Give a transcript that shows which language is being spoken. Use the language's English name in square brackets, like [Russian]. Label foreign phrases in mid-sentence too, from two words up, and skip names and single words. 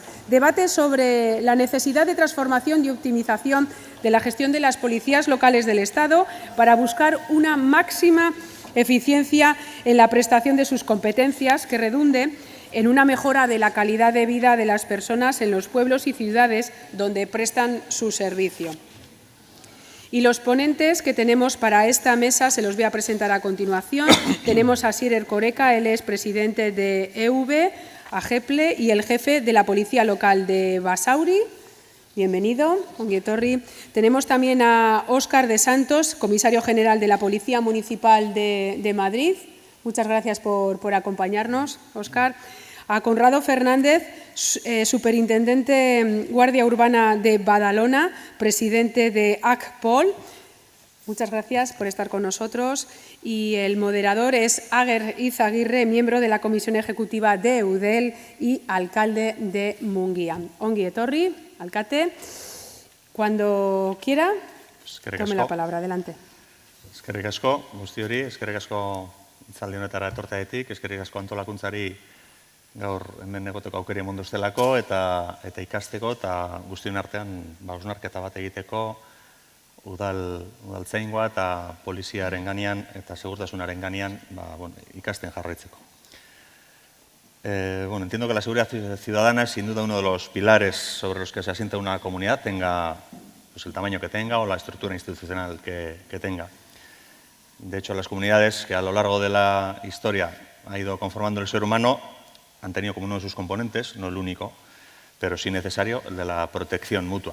[Spanish] Debate sobre la necesidad de transformación y optimización de la gestión de las policías locales del Estado para buscar una máxima eficiencia en la prestación de sus competencias que redunde en una mejora de la calidad de vida de las personas en los pueblos y ciudades donde prestan su servicio. Y los ponentes que tenemos para esta mesa se los voy a presentar a continuación. Tenemos a Asier Erkoreka, él es presidente de EV, AGEPLE y el jefe de la Policía Local de Basauri. Bienvenido, [Basque] ongi etorri. [Spanish] Tenemos también a Óscar de Santos, comisario general de la Policía Municipal de Madrid. Muchas gracias por acompañarnos, Óscar. A Conrado Fernández, superintendente Guardia Urbana de Badalona, presidente de ACPOL. Muchas gracias por estar con nosotros. Y el moderador es Ager Izaguirre, miembro de la Comisión Ejecutiva de EUDEL y alcalde de Munguía. [Basque] Ongi etorri, alcate. [Spanish] Cuando quiera, tome la palabra. Adelante. [Basque] Eskerrik asko, guzti hori, eskerrik asko itzaldi honetara etortearetik, eskerrik asko antolakuntzari gaur hemen egoteko aukeri emondu estelako eta ikasteko eta guztion artean hausnarketa bat egiteko udaltzaingoa eta poliziaren ganean eta segurtasunaren ganean ikasten jarraitzeko. [Spanish] Entiendo que la seguridad ciudadana es sin duda uno de los pilares sobre los que se asienta una comunidad, tenga el tamaño que tenga o la estructura institucional que tenga. De hecho, las comunidades que a lo largo de la historia ha ido conformando el ser humano han tenido como uno de sus componentes, no el único, pero sí necesario, el de la protección mutua.